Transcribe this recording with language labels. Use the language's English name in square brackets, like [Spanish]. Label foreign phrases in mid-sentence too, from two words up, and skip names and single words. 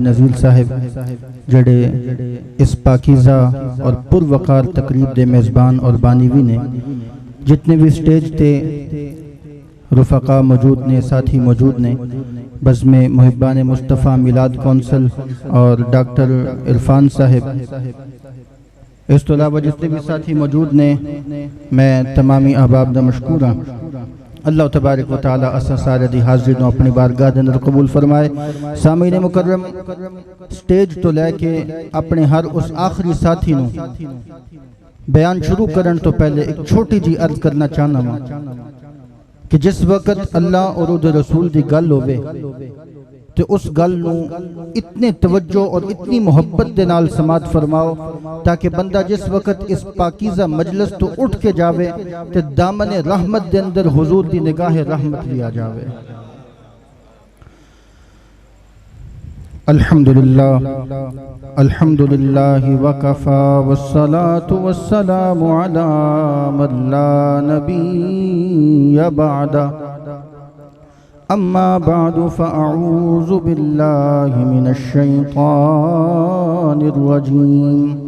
[Punjabi] نذیر صاحب جڑے اس پاکیزہ اور پروقار تقریب دے میزبان اور بانی وی نے، جتنے بھی سٹیج تھے رفقا موجود نے، ساتھی موجود نے، بزمِ محبانِ مصطفیٰ میلاد کونسل اور ڈاکٹر عرفان صاحب، اس تو علاوہ جتنے بھی ساتھی موجود نے، میں تمامی احباب دا مشکور ہاں. اللہ تبارک و تعالیٰ اسا سارے دی حاضری نوں اپنی بارگاہ دے اندر قبول فرمائے. سامعین مکرم، سٹیج تو لیکے اپنے ہر اس آخری ساتھی نوں بیان شروع کرن تو پہلے ایک چھوٹی جی عرض کرنا چاہنا وا کہ جس وقت اللہ اور اوہدے رسول دی گل ہووے تو اس گل نوں اتنے توجہ اور اتنی محبت دے نال سماعت فرماؤ تاکہ بندہ جس وقت اس پاکیزہ مجلس تو اٹھ کے جاوے تے دامن رحمت دے اندر حضور دی نگاہ رحمت بھی آ جاوے. [Arabic] الحمدللہ الحمدللہ وکفیٰ والصلاۃ والسلام علیٰ من لا نبی بعدہ. اما بعد فاعوذ باللہ من الشیطان الرجیم.